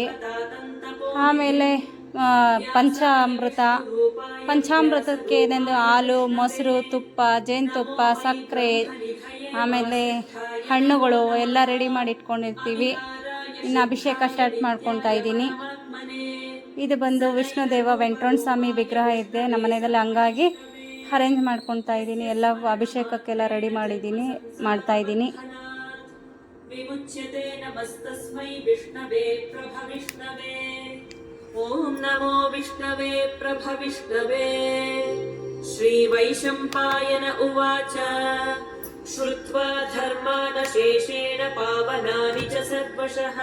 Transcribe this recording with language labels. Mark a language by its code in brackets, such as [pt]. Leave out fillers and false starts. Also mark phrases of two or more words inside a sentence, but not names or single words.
[kn] ಆಮೇಲೆ ಪಂಚಾಮೃತಕ್ಕೆ ಏನೆಂದು ಹಾಲು, ಮೊಸರು, ತುಪ್ಪ, ಜೇನುತುಪ್ಪ, ಸಕ್ಕರೆ, ಆಮೇಲೆ ಹಣ್ಣುಗಳು ಎಲ್ಲ ರೆಡಿ ಮಾಡಿ ಇಟ್ಕೊಂಡಿರ್ತೀವಿ. ಇನ್ನು ಅಭಿಷೇಕ ಸ್ಟಾರ್ಟ್ ಮಾಡ್ಕೊತಾ ಇದ್ದೀನಿ. ಇದು ಬಂದು ವಿಷ್ಣು ದೇವ ವೆಂಕಟರಮಣ ಸ್ವಾಮಿ ವಿಗ್ರಹ ಇದೆ ನಮ್ಮ ಮನೆಯಲ್ಲಿ, ಹಂಗಾಗಿ ಅರೇಂಜ್ ಮಾಡ್ಕೊತಾ ಇದ್ದೀನಿ. ಎಲ್ಲ ಅಭಿಷೇಕಕ್ಕೆಲ್ಲ ರೆಡಿ ಮಾಡ್ತಾಯಿದ್ದೀನಿ. [sa] ವಿಮುಚ್ಯತೆ ನಮಸ್ತಸ್ಮೈ ವಿಷ್ಣವೇ ಪ್ರಭವಿಷ್ಣವೇ. ಓಂ ನಮೋ ವಿಷ್ಣವೇ ಪ್ರಭವಿಷ್ಣವೇ. ಶ್ರೀ ವೈಶಂಪಾಯನ ಉವಾಚ ಶ್ರುತ್ವಾ ಧರ್ಮಾನ ಶೇಷೇಣ ಪಾವನಾನಿ ಚ ಸರ್ವಶಃ.